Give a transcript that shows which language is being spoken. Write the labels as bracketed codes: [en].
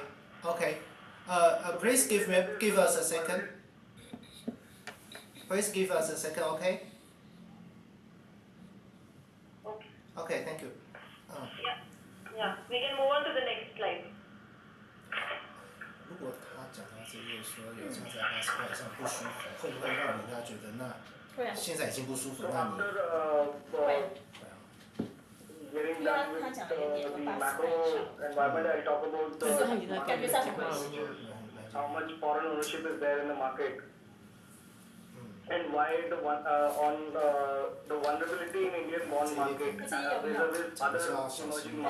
[en] Yeah. Okay. Please give us a second. Please give us a second, okay? Okay. Okay, thank you. Yeah. We can move on to the next slide. [zh] 如果他讲到这页说油价在80块以上不舒服，会不会让人家觉得那会啊，现在已经不舒服， [en] So [zh] 那你 [en] after getting done with the macro environment, I'll talk about the market sentiment, which is how much foreign ownership is there in the market, and why the vulnerability in Indian bond market vis-a-vis other emerging